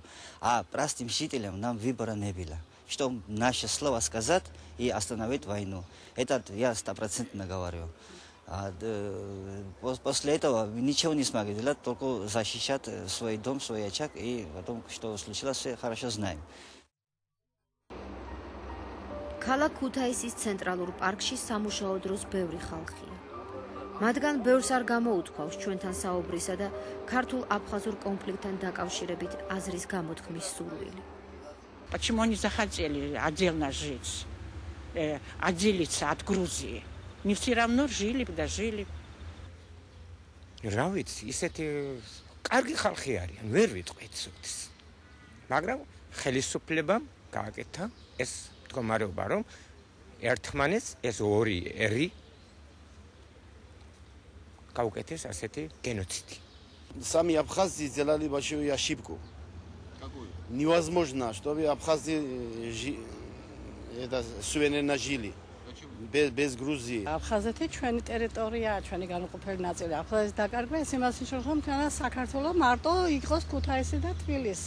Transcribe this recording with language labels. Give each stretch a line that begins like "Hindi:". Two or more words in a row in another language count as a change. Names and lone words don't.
Russian: А простым жителям нам выбора не было. Что наше слово сказать и остановить войну. Это я 100% говорю. После этого ничего не смогли делать, только защищать свой дом, свой очаг, и потом, что случилось, все хорошо знаем.
Georgian: ქალაქ ქუთაისის ცენტრალურ პარკში სამუშაო დროს ბევრი ხალხია. მათგან ბევრს არ გამოუთქვავს ჩვენთან საუბრისა და ქართულ-აფხაზურ კონფლიქტთან დაკავშირებით აზრის გამოთქმის სურვილი.
Russian: Почему они захотели отдельно жить, отделиться от Грузии? Не все равно жили, дожили.
Georgian: რა ვიცი, ისეთი კარგი ხალხი არიან, ვერ ვიტყვით სულს. მაგრამ ხელისუფლებამ გააკეთა ეს მდგომარეობა, რომ ერთმანეთს ეს ორი ერი გაუკეთეს ასეთი геноциди.
Russian: Сами абхазцы сделали большую ошибку. Какую? Невозможно, чтобы абхазцы это суверенно жили. Без Грузии.
Georgian: აფხაზეთი ჩვენი ტერიტორიაა, ჩვენი განუყოფელი ნაწილი. აფხაზეთის დაკარგვა ეს იმას ნიშნავს, რომ თანაც საქართველოს მარტო იყოს ქუთაისი და თბილისი.